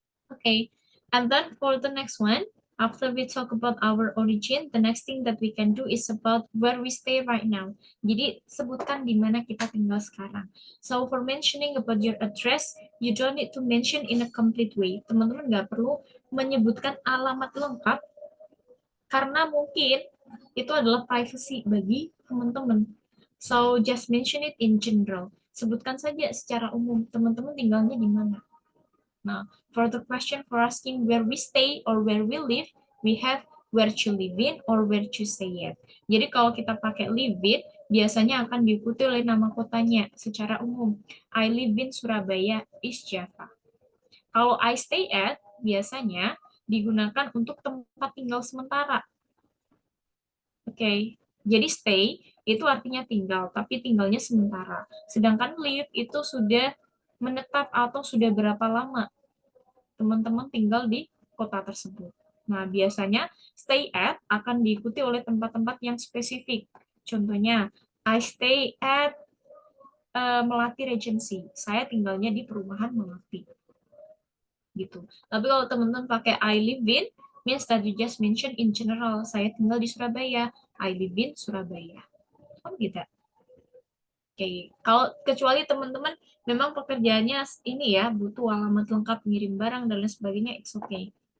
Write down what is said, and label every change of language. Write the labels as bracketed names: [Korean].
[English] Okay, and then for the next one, after we talk about our origin, the next thing that we can do is about where we stay right now. [Indonesian] Jadi sebutkan di mana kita tinggal sekarang. [English] So for mentioning about your address, you don't need to mention in a complete way. [Indonesian] Teman-teman nggak perlu menyebutkan alamat lengkap karena mungkin itu adalah privacy bagi teman-teman. [English] So just mention it in general. [Indonesian] Sebutkan saja secara umum teman-teman tinggalnya di mana. [English] Nah, for the question for asking where we stay or where we live, we have where to live in or where to stay at. [Indonesian] Jadi kalau kita pakai live in, biasanya akan diikuti oleh nama kotanya secara umum. [English] I live in Surabaya, East Java. [Indonesian] Kalau [English] I stay at, [Indonesian] biasanya digunakan untuk tempat tinggal sementara. Oke, jadi stay itu artinya tinggal, tapi tinggalnya sementara. Sedangkan live itu sudah menetap atau sudah berapa lama teman-teman tinggal di kota tersebut. Nah, biasanya stay at akan diikuti oleh tempat-tempat yang spesifik. [English] Contohnya, I stay at Melati Regency. [Indonesian] Saya tinggalnya di perumahan Melati. Gitu. Tapi kalau teman-teman pakai [English] I live in, means that you just mention in general. [Indonesian] Saya tinggal di Surabaya. [English] I live in Surabaya. [Indonesian] Oh, gitu. Oke, kalau kecuali teman-teman memang pekerjaannya ini ya, butuh alamat lengkap, ngirim barang dan lain sebagainya, [English] it's okay.